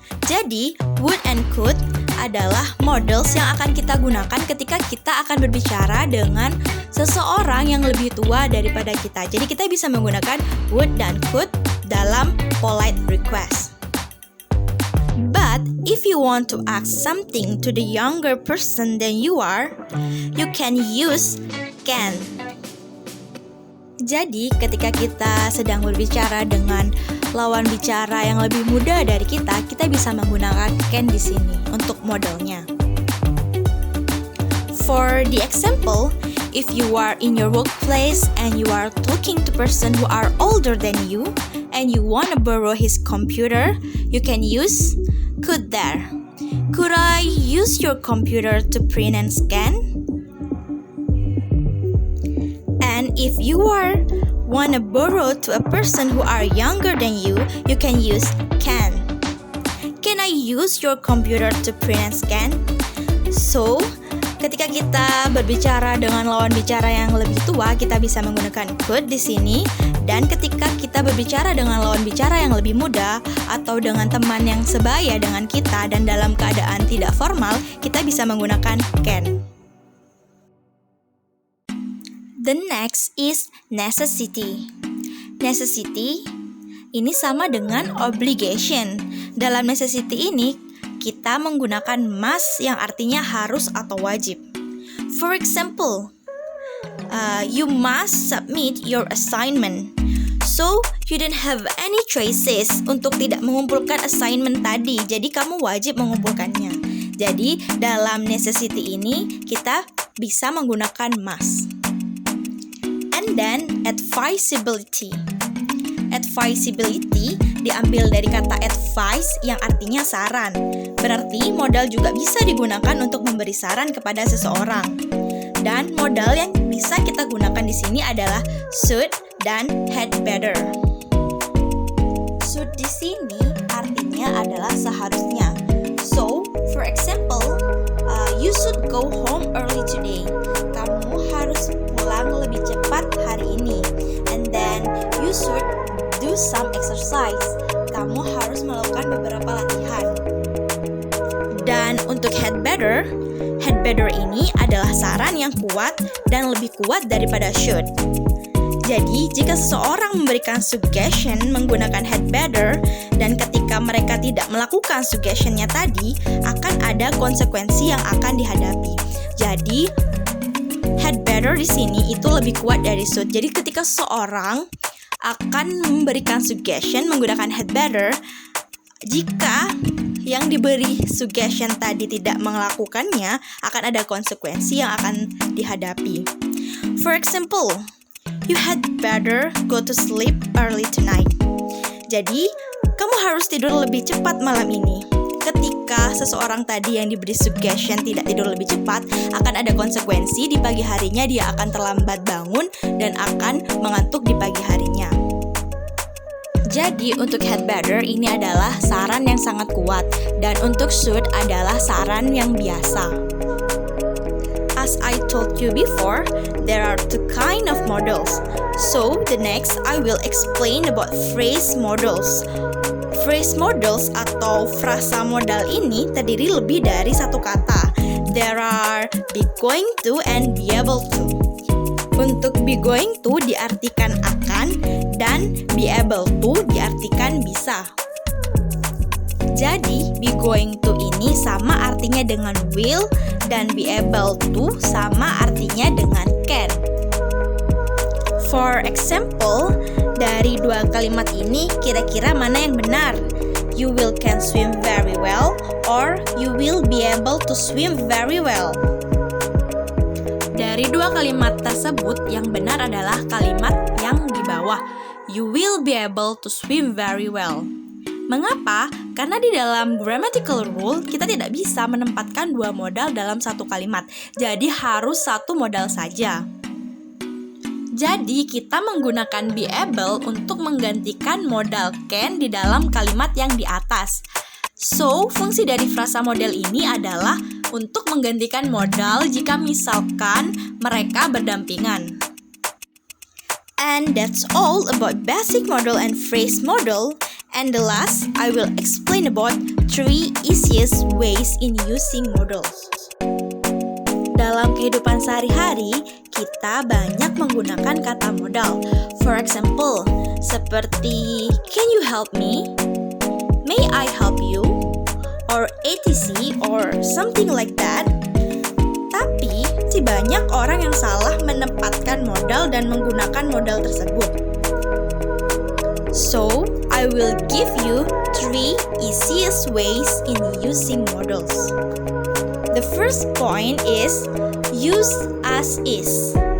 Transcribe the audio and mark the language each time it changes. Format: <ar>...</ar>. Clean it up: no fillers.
<id>Jadi, would and could adalah models yang akan kita gunakan ketika kita akan berbicara dengan seseorang yang lebih tua daripada kita. Jadi, kita bisa menggunakan would dan could dalam polite request.</id> <en>But, if you want to ask something to the younger person than you are, you can use can.</en> <id>Jadi, ketika kita sedang berbicara dengan lawan bicara yang lebih muda dari kita bisa menggunakan can di sini untuk modelnya.</id> <en>For the example, if you are in your workplace and you are talking to person who are older than you and you want to borrow his computer, you can use could there. Could I use your computer to print and scan? And if you want to borrow to a person who are younger than you can use can. Can I use your computer to print and scan?</en> <id>So, ketika kita berbicara dengan lawan bicara yang lebih tua, kita bisa menggunakan could di sini. Dan ketika kita berbicara dengan lawan bicara yang lebih muda atau dengan teman yang sebaya dengan kita dan dalam keadaan tidak formal, kita bisa menggunakan can.</id> <en>The next is necessity. Necessity</en> <id>ini sama dengan</id> <en>obligation.</en> <id>Dalam necessity ini, kita menggunakan must yang artinya harus atau wajib.</id> <en>For example, you must submit your assignment. So, you don't have any choices</en> <id>untuk tidak mengumpulkan assignment tadi. Jadi, kamu wajib mengumpulkannya. Jadi, dalam necessity ini, kita bisa menggunakan must.</id> <en>And then advisability. Advisability</en> <id>diambil dari kata advice yang artinya saran. Berarti modal juga bisa digunakan untuk memberi saran kepada seseorang. Dan modal yang bisa kita gunakan di sini adalah should dan had better. Should di sini artinya adalah seharusnya.</id> <en>So, for example, you should go home early today.</en> <id>Kamu harus pulang lebih cepat hari ini.</id> <en>And then you should do some exercise.</en> <id>Kamu harus melakukan beberapa latihan. Dan untuk had better ini adalah saran yang kuat dan lebih kuat daripada should. Jadi, jika seseorang memberikan suggestion menggunakan had better dan ketika mereka tidak melakukan suggestionnya tadi, akan ada konsekuensi yang akan dihadapi. Jadi, had better di sini itu lebih kuat dari should. Jadi, ketika seseorang akan memberikan suggestion menggunakan had better, jika yang diberi suggestion tadi tidak melakukannya, akan ada konsekuensi yang akan dihadapi.</id> <en>For example, you had better go to sleep early tonight.</en> <id>Jadi, kamu harus tidur lebih cepat malam ini. Ketika seseorang tadi yang diberi suggestion tidak tidur lebih cepat, akan ada konsekuensi di pagi harinya dia akan terlambat bangun dan akan mengantuk di pagi harinya. Jadi untuk had better ini adalah saran yang sangat kuat, dan untuk should adalah saran yang biasa.</id> <en>As I told you before, there are two kind of modals. So the next I will explain about phrase modals.</en> <id>Phrase modals atau frasa modal ini terdiri lebih dari satu kata.</id> <en>There are be going to and be able to.</en> <id>Untuk be going to diartikan akan dan be able to diartikan bisa. Jadi be going to ini sama artinya dengan will dan be able to sama artinya dengan can.</id> <en>For example,</en> <id>dari dua kalimat ini kira-kira mana yang benar?</id> <en>You will can swim very well or you will be able to swim very well.</en> <id>Dari dua kalimat tersebut, yang benar adalah kalimat yang di bawah.</id> <en>You will be able to swim very well.</en> <id>Mengapa? Karena di dalam grammatical rule, kita tidak bisa menempatkan dua modal dalam satu kalimat. Jadi harus satu modal saja. Jadi kita menggunakan be able untuk menggantikan modal can di dalam kalimat yang di atas. So, fungsi dari frasa model ini adalah untuk menggantikan modal jika misalkan mereka berdampingan.</id> <en>And that's all about basic modal and phrase modal. And the last, I will explain about 3 easiest ways in using modals.</en> <id>Dalam kehidupan sehari-hari, kita banyak menggunakan kata modal.</id> <en>For example,</en> <id>seperti</id> <en>can you help me? May I help you? Or etc. or something like that.</en> <id>Tapi, si banyak orang yang salah menempatkan modal dan menggunakan modal tersebut.</id> <en>So, I will give you 3 easiest ways in using modals. The first point is use as is.</en>